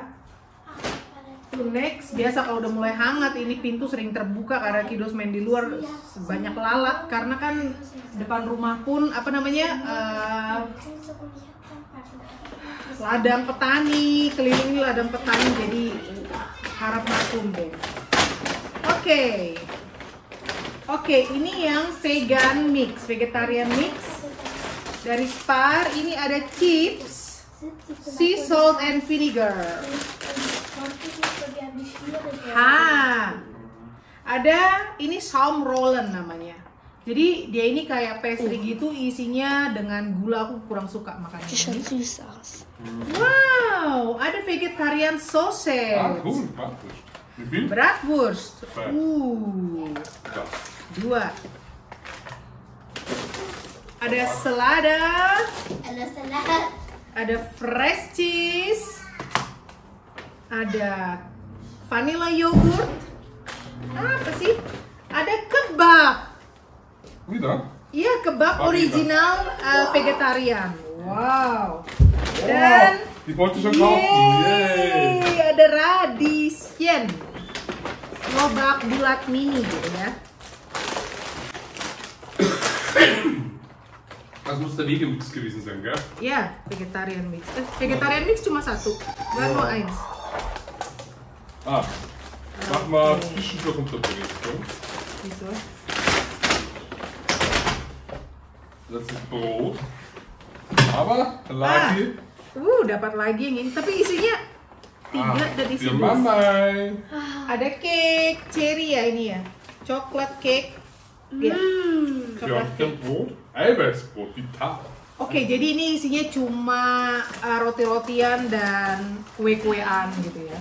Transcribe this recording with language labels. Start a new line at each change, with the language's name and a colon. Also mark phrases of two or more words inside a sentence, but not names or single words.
Indonesian: Tuh, next, biasa kalau udah mulai hangat ini pintu sering terbuka karena Kidos main di luar banyak lalat, karena kan depan rumah pun apa namanya, ladang petani, keliling ladang petani, jadi harap maklum deh. Oke, ini yang
English: vegan mix, vegetarian mix
Indonesian: dari Spar. Ini ada chips,
English: sea salt and vinegar.
Indonesian: Ada ini Schaumrollen namanya. Jadi dia ini kayak pastry gitu, isinya dengan gula. Aku kurang suka makannya. Wow, ada
English: vegetarian sausage.
German: Ah, cool, Bratwurst. Wie viel? Bratwurst. Zwei. 2.
Indonesian: Ada selada. Ada
English: fresh cheese.
Indonesian: Ada
English: vanilla yogurt.
Indonesian: Apa sih? Ada kebab. Wieder? Iya, kebab Vanilla.
English: original vegetarian. Wow.
Indonesian: Dan
German: Die wollte ich schon kaufen. Yay!
Indonesian: ada radisien. Lobak bulat mini gitu ya.
German: Das muss der Wegemix gewesen sein, gell?
English: Ya, vegetarian mix. Vegetarian mix
Indonesian: cuma satu.
German: Bukan nur eins. Ah, mach mal zwischendurch Unterbrechung.
Indonesian: Gitu.
German: Das ist Brot.
Indonesian: Aber lagi. Dapat lagi yang ini. Tapi isinya 3 dan isi
German: Für 2. Mama.
Indonesian: Ada
English: cake cherry
Indonesian: ya ini ya.
English: Coklat cake.
Indonesian: Ya.
English: Coklat cake.
German: Brot. Eiweißbrot, vital.
Indonesian: Oke, jadi ini isinya cuma roti-rotian dan kue-kuean gitu ya.